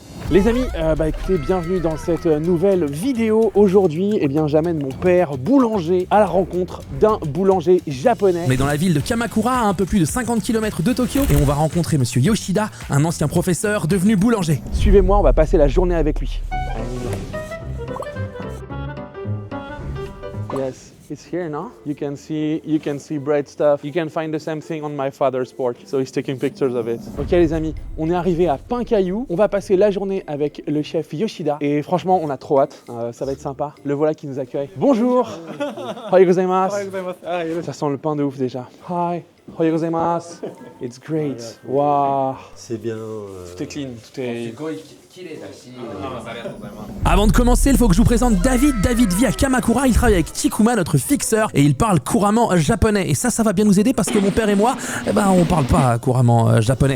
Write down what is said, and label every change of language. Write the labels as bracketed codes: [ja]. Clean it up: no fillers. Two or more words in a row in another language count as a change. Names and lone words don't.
[fr] Les amis, écoutez, bienvenue dans cette nouvelle vidéo. Aujourd'hui, j'amène mon père boulanger à la rencontre d'un boulanger japonais. On est dans la ville de Kamakura, à un peu plus de 50 km de Tokyo, et on va rencontrer monsieur Yoshida, un ancien professeur devenu boulanger. Suivez-moi, on va passer la journée avec lui. [en] Yes, it's here now. You can see bread stuff. You can find the same thing on my father's porch. So he's taking pictures of it. [fr] Ok les amis, on est arrivé à Pain-Caillou. On va passer la journée avec le chef Yoshida. Et franchement, on a trop hâte. Ça va être sympa. Le voilà qui nous accueille. Bonjour. [ja] おはようございます. [fr] Ça sent le pain de ouf déjà. [en] Hi. [ja] おはようございます. [en] It's great. [fr] Waouh. C'est bien. Tout est clean. Tout est... Avant de commencer, il faut que je vous présente David. David vit à Kamakura, il travaille avec Chikuma, notre fixeur, et il parle couramment japonais. Et ça va bien nous aider parce que mon père et moi, on parle pas couramment japonais.